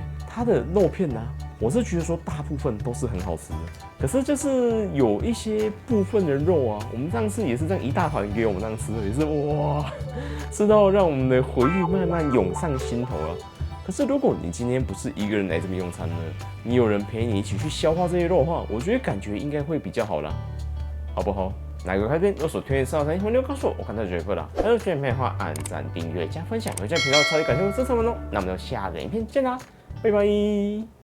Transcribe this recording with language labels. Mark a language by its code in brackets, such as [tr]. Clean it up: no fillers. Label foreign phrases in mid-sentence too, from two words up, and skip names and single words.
[zh] 它的肉片呢、啊，我是覺得說大部分都是很好吃的。可是就是有一些部分的肉啊，我們上次也是這樣一大團給我們這樣吃的，也是哇，吃到讓我們的回憶慢慢湧上心頭了。可是如果你今天不是一個人來這邊用餐呢，你有人陪你一起去消化這些肉的話，我覺得感覺應該會比較好啦，好不好？哪個開篇有所推薦的話，歡迎告訴我，我看到就會了。還有喜歡影片的話，按讚、訂閱、加分享，有這樣頻道超級感謝我支持我們哦。那我們就下個影片見啦，拜拜。